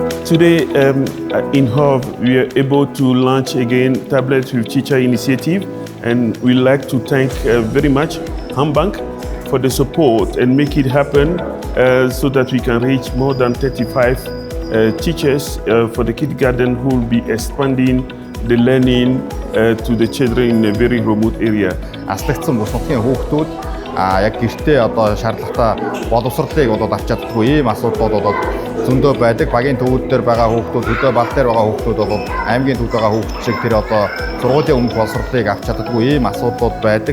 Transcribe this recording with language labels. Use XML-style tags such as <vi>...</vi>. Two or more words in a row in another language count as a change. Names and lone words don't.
<en>Today in Hove, we are able to launch again Tablets with Teacher initiative, and we like to thank very much Hambank for the support and make it happen so that we can reach more than 35 teachers for the kindergarten who will be expanding the learning to the children in a very remote area.</en> <mn>Аслагдсан бус нутгийн хүүхдүүд яг гэртээ одоо шаардлагатай боловсролыг болоод авч чаддаггүй ийм асуудлууд болоод зөндөө байдаг. Багийн төвүүд дээр байгаа хүүхдүүд, хөдөө бал дээр байгаа хүүхдүүд болоод аймгийн төвд байгаа хүүхд шиг тэр одоо сургуулийн өмнөх боловсролыг авч чаддаггүй ийм асуудлууд байдаг.</mn>